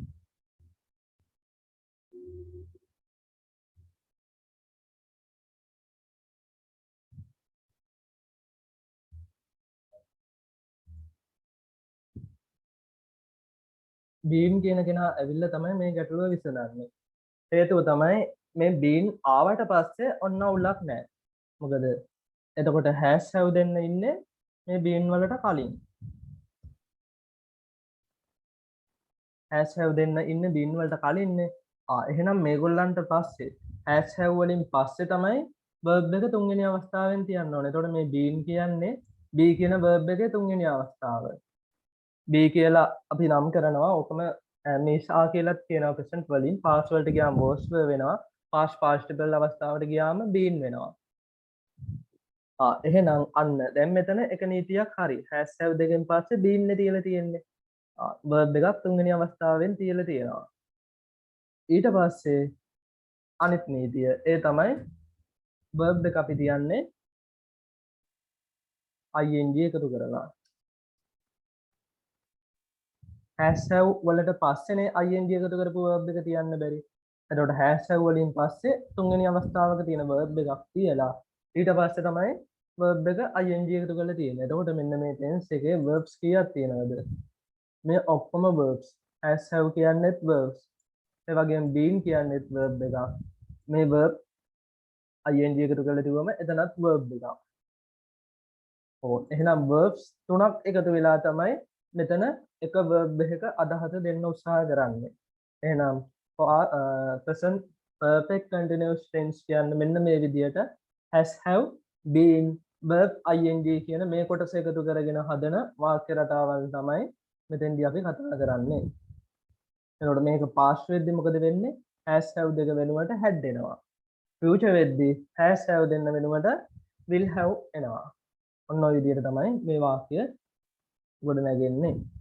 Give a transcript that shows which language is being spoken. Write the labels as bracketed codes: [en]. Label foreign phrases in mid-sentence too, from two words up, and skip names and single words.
[si] බීන් කියන කෙනා ඇවිල්ලා තමයි මේ ගැටලුව විසඳන්නේ. හේතුව තමයි මේ බීන් ආවට පස්සේ ඔන්න උලක් නැහැ. මොකද එතකොට [en] has have [si] දෙන්න ඉන්නේ මේ බීන් වලට කලින්. [en] has have [si] දෙන්න ඉන්නේ බීන් වලට කලින්නේ. එහෙනම් මේගොල්ලන්ට පස්සේ [en] has have [si] වලින් පස්සේ තමයි verb එක තුන්වෙනි අවස්ථාවෙන් තියන්න ඕනේ. එතකොට මේ බීන් කියන්නේ B කියන verb එකේ තුන්වෙනි අවස්ථාව. B කියලා අපි නම් කරනවා. ඕකම නිසා කියලාත් කියනවා present වලින් past වලට ගියාම was වෙනවා. [en] past participle [si] අවස්ථාවට ගියාම been වෙනවා. එහෙනම් අන්න දැන් මෙතන එක නීතියක් හරි. [en] has have [si] දෙකෙන් පස්සේ been නේ තියලා තියෙන්නේ. verb එකක් තුන්වෙනි අවස්ථාවෙන් තියලා තියෙනවා. ඊට පස්සේ අනිත් නීතිය ඒ තමයි verb එක අපි තියන්නේ ing එකතු කරලා. [en] has have [si] වලට පස්සේනේ ing එකතු කරපු verb එක තියන්න බැරි. එතකොට [en] has have [si] වලින් පස්සේ තුන්වෙනි අවස්ථාවක තියෙන verb එකක් තියලා ඊට පස්සේ තමයි verb එක ing එකතු කරලා තියෙන්නේ. එතකොට මෙන්න මේ tense එකේ verbs කීයක් තියෙනවද? මේ ඔක්කොම verbs. [en] has have [si] කියන්නේත් verbs. ඒ වගේම been කියන්නේත් verb එකක්. මේ [en] verb ing [si] එකතු කරලා තිබුවම එතනත් verb එකක්. එහෙනම් verbs තුනක් එකතු වෙලා තමයි මෙතන එක verb එකක අදහස දෙන්න උත්සාහ කරන්නේ. එහෙනම් [en] present perfect continuous tense [si] කියන්නේ මෙන්න මේ විදිහට [en] has have been verb ing [si] කියන මේ කොටස එකතු කරගෙන හදන වාක්‍ය රටාවල් තමයි මෙතෙන්දී අපි කතා කරන්නේ. එතකොට මේක past වෙද්දි මොකද වෙන්නේ? [en] has have [si] දෙක වෙනුවට had එනවා. future වෙද්දි [en] has have [si] දෙන්න වෙනුවට [en] will have [si] එනවා. ඔන්න ඔය විදිහට තමයි මේ වාක්‍ය ගොඩ නැගෙන්නේ.